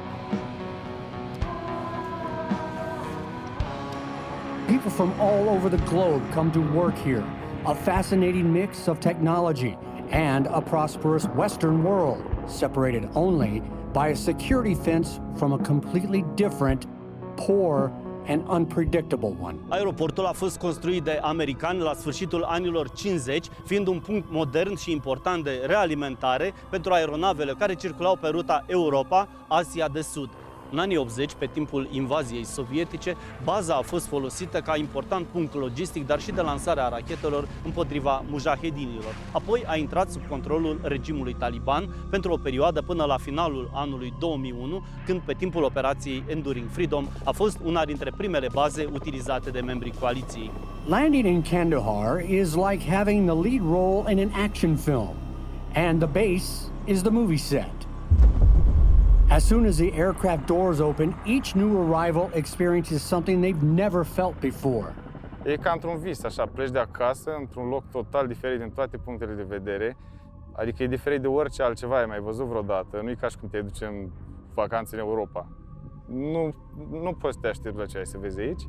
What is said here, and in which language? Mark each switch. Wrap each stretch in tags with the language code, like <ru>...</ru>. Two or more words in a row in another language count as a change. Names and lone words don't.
<en>People from all over the globe come to work here, a fascinating mix of technology and a prosperous Western world, separated only by a security fence from a completely different, poor, and unpredictable one.</en> <ro>Aeroportul a fost construit de americani la sfârșitul anilor 50, fiind un punct modern și important de realimentare pentru aeronavele care circulau pe ruta Europa-Asia de Sud. În anii 80, pe timpul invaziei sovietice, baza a fost folosită ca important punct logistic, dar și de lansarea rachetelor împotriva mujahedinilor. Apoi a intrat sub controlul regimului taliban pentru o perioadă până la finalul anului 2001, când pe timpul operației Enduring Freedom a fost una dintre primele baze utilizate de membrii coaliției.</ro> <en>Landing in Kandahar is like having the lead role in an action film, and the base is the movie set. As soon as the aircraft doors open, each new arrival experiences something they've never felt before.</en> <ro>E ca într-un vis, așa, pleci de acasă, într-un loc total diferit din toate punctele de vedere. Adică e diferit de orice altceva ai mai văzut vreodată. Nu e ca și cum te duci în vacanțe în Europa. Nu poți să te aștepți la ce ai să vezi aici.</ro>